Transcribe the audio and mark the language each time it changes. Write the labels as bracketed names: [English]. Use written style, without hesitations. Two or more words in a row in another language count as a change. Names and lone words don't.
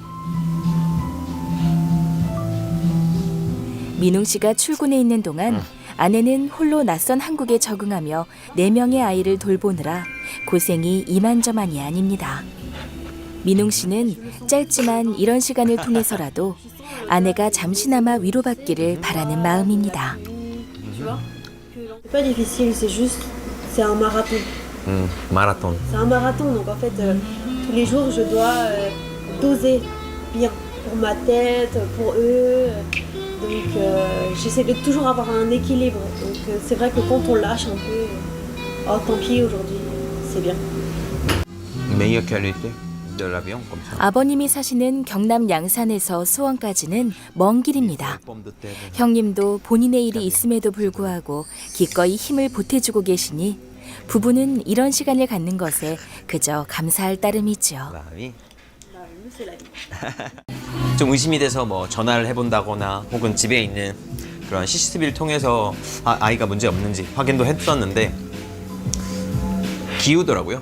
[Korean] 민웅 씨가 출근해 있는 동안 아내는 홀로 낯선 한국에 적응하며 4명의 아이를 돌보느라 고생이 이만저만이 아닙니다. 민웅 씨는 짧지만 이런 시간을 통해서라도 아내가 잠시나마 위로받기를 바라는 마음입니다. [French] C'est pas difficile, c'est juste, c'est un marathon. [Korean] 마라톤. [French] C'est un marathon, donc en fait, tous les jours, je dois doser bien pour ma tête, pour eux. Donc, j'essaie de toujours avoir un équilibre. Donc, c'est vrai que quand on lâche un peu, oh, tant pis, aujourd'hui, c'est bien. meilleure qualité de l'avion comme ça. [Korean] 아버님이 사시는 경남 양산에서 수원까지는 먼 길입니다. 형님도 본인의 일이 있음에도 불구하고 기꺼이 힘을 보태주고 계시니 부부는 이런 시간을 갖는 것에 그저 감사할 따름이죠. 마음이 좀 의심이 돼서 뭐 전화를 해본다거나 혹은 집에 있는 그런 CCTV를 통해서 아이가 문제 없는지 확인도 했었는데 기우더라고요.